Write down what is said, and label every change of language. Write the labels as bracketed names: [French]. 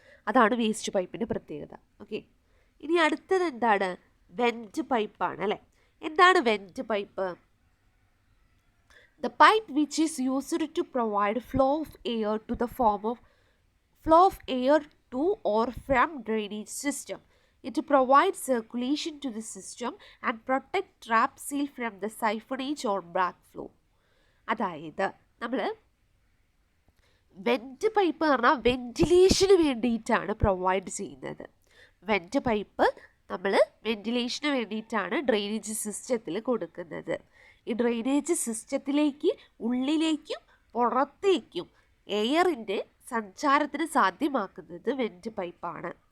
[Malayalam] അതാണ് വേസ്റ്റ് പൈപ്പിൻ്റെ പ്രത്യേകത. ഓക്കെ, ഇനി അടുത്തത് എന്താണ്? വെൻറ്റ് പൈപ്പാണ് അല്ലേ? എന്താണ് went pipe? [English] The pipe which is used to provide flow of air to the flow of air to or from drainage system. It provides circulation to the system and protect trap seal from the siphonage or backflow. [Malayalam] അതായത് നമ്മൾ went pipe എന്ന് പറഞ്ഞാൽ വെൻറ്റിലേഷന് വേണ്ടിയിട്ടാണ് provide ചെയ്യുന്നത്. Went pipe നമ്മൾ വെൻറ്റിലേഷന് വേണ്ടിയിട്ടാണ് drainage സിസ്റ്റത്തിൽ കൊടുക്കുന്നത്. ഈ ഡ്രെയിനേജ് സിസ്റ്റത്തിലേക്ക് ഉള്ളിലേക്കും പുറത്തേക്കും എയറിൻ്റെ സഞ്ചാരത്തിന് സാധ്യമാക്കുന്നത് വെൻറ്റ് പൈപ്പാണ്.